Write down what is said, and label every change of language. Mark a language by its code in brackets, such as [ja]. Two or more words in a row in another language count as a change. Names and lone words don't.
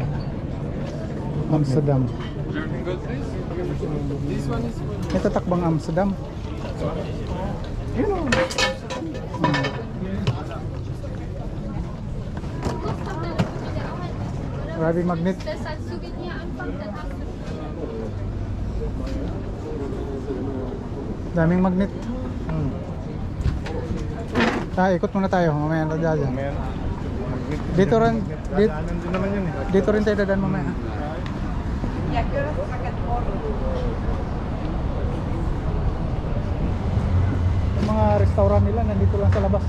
[tl] Amsterdam. Ito takbang Amsterdam. Yun o. Grabe magnet. [de] Das als Souvenir anfangen, dann hast du [tl] Daming magnet. Hmm. Ikot muna tayo. Mamaya na dyan. Ayan. Dito rin, Dadaanan din naman yun eh. dito rin tayo dadaan mamaya. Yung mga restaurant nila nandito lang sa labas.